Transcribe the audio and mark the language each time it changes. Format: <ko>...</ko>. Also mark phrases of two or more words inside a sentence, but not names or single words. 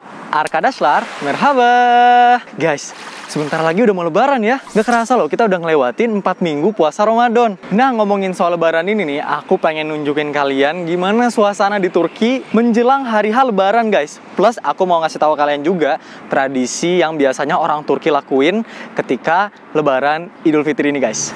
<tr>Arkadaşlar, merhaba.</tr> <id>Guys, sebentar lagi udah mau lebaran ya. Gak kerasa loh, kita udah ngelewatin 4 minggu puasa Ramadan. Nah, ngomongin soal lebaran ini nih, aku pengen nunjukin kalian gimana suasana di Turki menjelang hari H lebaran, guys. Plus, aku mau ngasih tahu kalian juga tradisi yang biasanya orang Turki lakuin ketika lebaran Idul Fitri ini, guys.</id>